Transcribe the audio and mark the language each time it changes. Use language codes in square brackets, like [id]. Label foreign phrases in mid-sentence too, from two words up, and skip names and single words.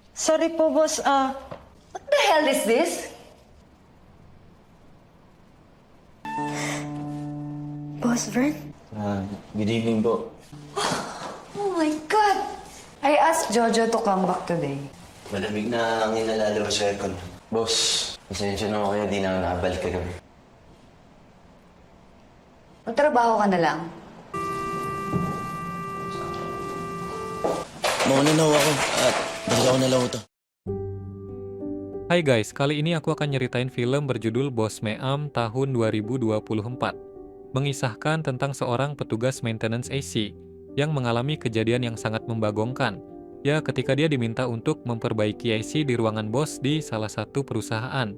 [en] Sorry po, boss. What the hell is this? Boss Vern? Good evening po. Oh my God! I asked Jojo to come back today. [tl] Malamig na ang inalalabas sa aircon. Boss, pasensya na ako kaya di na ako nakabalik kagabi. Magtrabaho ka na lang. Mauna na ako at balik ako na lang ito. [id] Hai guys, kali ini aku akan nyeritain film berjudul Bos Meam tahun 2024. Mengisahkan tentang seorang petugas maintenance AC yang mengalami kejadian yang sangat membagongkan. Ya, ketika dia diminta untuk memperbaiki AC di ruangan bos di salah satu perusahaan.